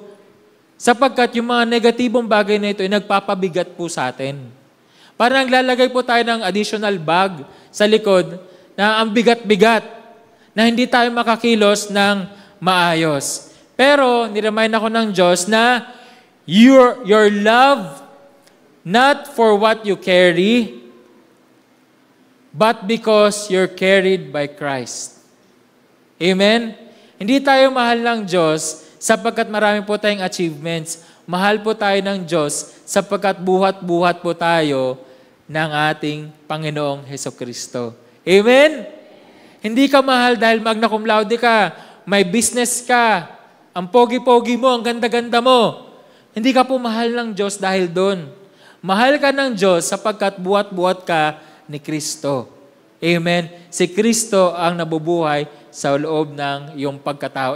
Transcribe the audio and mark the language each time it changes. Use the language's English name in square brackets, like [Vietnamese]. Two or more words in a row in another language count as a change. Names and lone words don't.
[Filipino] Sapagkat yung mga negatibong bagay na ito ay nagpapabigat po sa atin. Parang lalagay po tayo ng [English] additional bag [Filipino] sa likod na ang bigat-bigat na hindi tayo makakilos ng maayos. Pero, niremind ako ng Diyos na [English] your love, not for what you carry, but because you're carried by Christ. [Filipino] Amen? Hindi tayo mahal ng Diyos sapagkat marami po tayong achievements. Mahal po tayo ng Diyos sapagkat buhat-buhat po tayo ng ating Panginoong Hesukristo. Amen? Hindi ka mahal dahil [Latin] magna cum laude [Filipino] ka, may business ka, ang pogi-pogi mo, ang ganda-ganda mo. Hindi ka po mahal ng Diyos dahil doon. Mahal ka ng Diyos sapagkat buhat-buhat ka ni Kristo. Amen? Si Kristo ang nabubuhay sa loob ng iyong pagkatao.